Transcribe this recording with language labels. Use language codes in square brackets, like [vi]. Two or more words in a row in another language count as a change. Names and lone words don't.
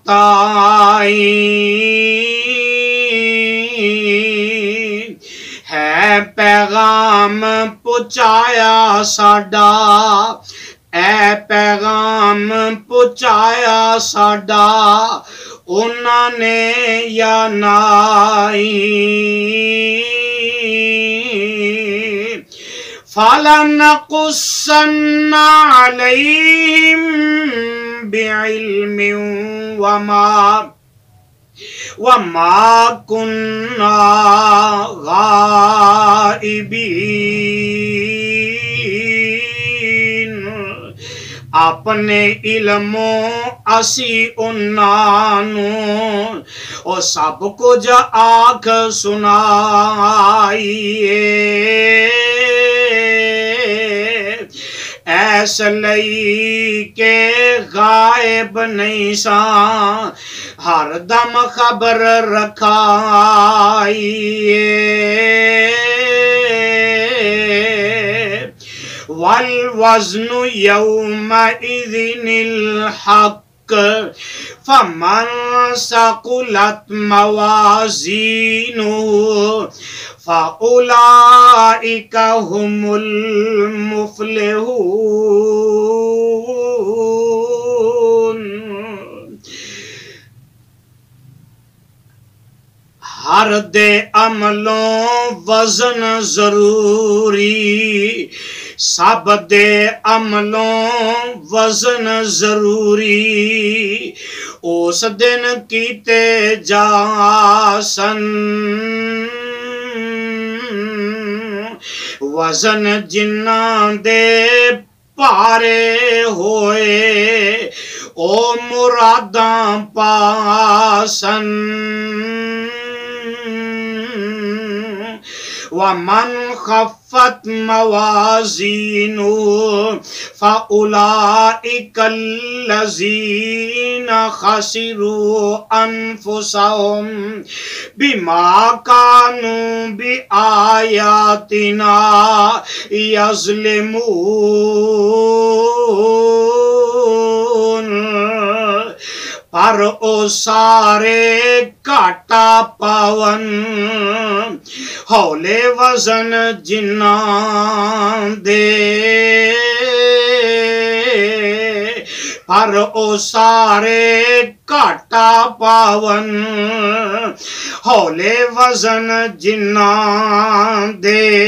[pa] تائیں، ہے پیغام پہنچایا ساڈا، اے پیغام پہنچایا ساڈا انہاں نے یا نائیں، [ar] فَلَنَقُصَّنَّ عَلَيْهِمْ بِعِلْمٍ وَمَا كُنَّا غَائِبِينَ، [pa] اپنے علموں اسی انہاں نو او سب کچھ آکھ سنائیے، ایس لئی کہ غائب نہیں ساں ہر دم خبر [ar] رکھائیے، وَالْوَزْنُ يَوْمَئِذٍ الْحَقُّ، فَمَنْ ثَقُلَتْ مَوَازِينُهُ فَأُولَئِكَ هُمُ الْمُفْلِحُونَ۔ [pa] ہر دے عملوں وزن ضروری، سب دے عملوں وزن ضروری اس دن کیتے جاسن وزن جنہاں دے پارے ہوئے او مراداں پاسن [ar] وَمَنْ خَفَّتْ مَوَازِينُهُ فَأُولَئِكَ الَّذِينَ خَسِرُوا أَنفُسَهُمْ بِمَا كَانُوا بِآيَاتِنَا [pa] يَظْلِمُونَ پر او سارے کاٹا پاون ہولے وزن جنہاں دے پر او سارے کاٹا پاون ہولے وزن جنہاں دے